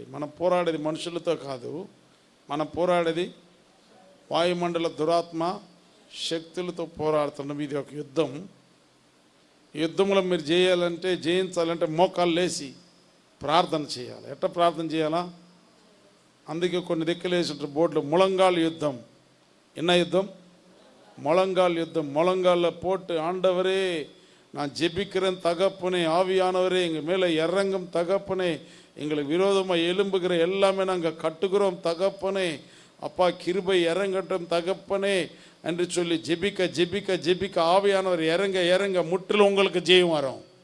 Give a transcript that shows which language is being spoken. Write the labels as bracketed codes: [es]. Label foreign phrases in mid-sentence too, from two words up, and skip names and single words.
[te] మనం పోరాడేది మనుషులతో కాదు, మనం పోరాడేది వాయుమండల దురాత్మ శక్తులతో పోరాడుతున్నాం. ఇది ఒక యుద్ధం. యుద్ధంలో మీరు జయించాలంటే మోకాళ్ళు లేసి ప్రార్థన చేయాలి. ఎట్లా ప్రార్థన చేయాలా? అందుకే కొన్ని దిక్కులేసి బోర్డులు ముళంగాల్ యుద్ధం. [ta] என்ன யுத்தம்? முழங்கால் யுத்தம். முழங்காலில் போட்டு, ஆண்டவரே நான் ஜெபிக்கிறேன் தகப்பனே, ஆவியானவரே எங்கள் மேலே இறங்கும் தகப்பனே, எங்களுக்கு விரோதமாக எழும்புகிற எல்லாமே நாங்கள் கட்டுகிறோம் தகப்பனே, அப்பா கிருபை இறங்கட்டும் தகப்பனே என்று சொல்லி ஜெபிக்க ஜெபிக்க ஜெபிக்க ஆவியானவர் இறங்க இறங்க முற்றிலும் உங்களுக்கு ஜெயம் வரும்.